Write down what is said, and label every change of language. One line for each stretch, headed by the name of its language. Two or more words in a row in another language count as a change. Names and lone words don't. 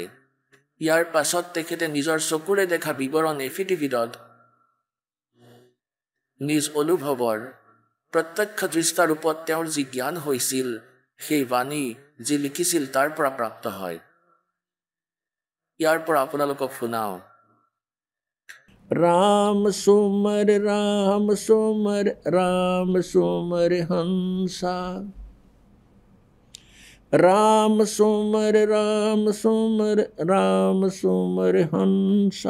Assamese: ইয়াৰ পাছত তেখেতে নিজৰ চকুৰে দেখা বিৱৰণ এফিডেভিটত নিজ অনুভৱৰ প্ৰত্যক্ষ দৃষ্টা ৰূপত তেওঁৰ যি জ্ঞান হৈছিল, সেই বাণী যি লিখিছিল তাৰ পৰা প্ৰাপ্ত হয়। ইয়াৰ পৰা আপোনালোকক শুনাও।
Hindi: राम सुमर राम सुमर हंसा, राम सुमर हंसा।